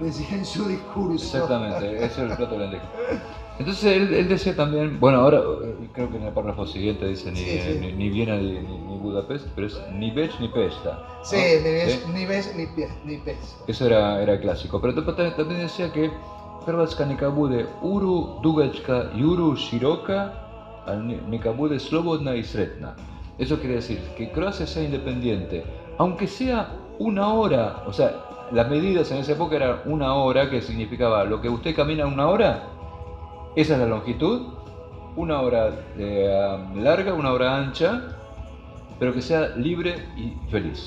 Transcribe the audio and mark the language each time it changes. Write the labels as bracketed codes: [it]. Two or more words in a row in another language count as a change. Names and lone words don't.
[es] Decía en su discurso. Exactamente, ese es el plato de lentejas. Entonces él decía también, bueno, ahora creo que en el párrafo siguiente dice ni Viena ni Budapest, pero es ni Bech ni Pesta. ¿no? Sí, ni ves ni pes. Eso era clásico, pero también decía que [hr] Hrvatska neka bude uru dugačka i uru široka, a neka bude slobodna y sretna. [es] Eso quiere decir que Croacia sea independiente, aunque sea una hora, o sea, las medidas en esa época eran una hora, que significaba lo que usted camina una hora, esa es la longitud, una hora larga, una hora ancha, pero que sea libre y feliz.